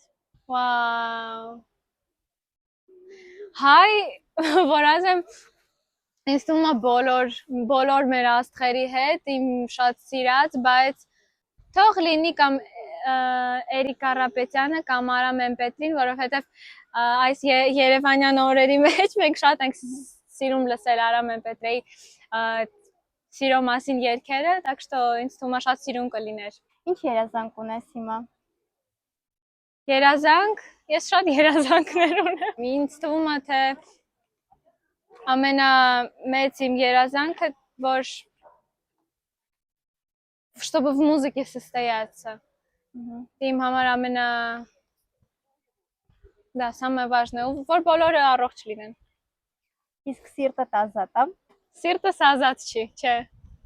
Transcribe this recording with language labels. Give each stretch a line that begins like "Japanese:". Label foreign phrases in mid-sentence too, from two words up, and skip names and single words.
Armenian: Wow։ Հայ, որ ասեմ, ինձ թվում է բոլոր մեր աստղերի հետ իմ շատ սիրած, բայց թող լինի կամ Էրիկ Կարապետյանը կամ Արա Մեմպետրին, որովհետև այս Երևանյան օրերի մեջ մենք շատ ենք սիրում լսել Արա Մեմպետրեի սիրո մասին երգերը,
Russian: так что
Armenian: ինձ թվում է շատ սիրուն կլիներ։ Ինչ երազանք ունես հիմա։ Երազանք, ես շատ երազանքներ ունեմ։ Ինձ թվում է թե ամենամեծ իմ երազանքը, որ
Russian: чтобы в музыке состояться։
Armenian: Իմ համար
Russian: да, самое важное,
Armenian: որ բոլորը առողջ լինեն։ Իսկ սիրտդ ազատ է։ Սիրտս ազատ չի, չէ։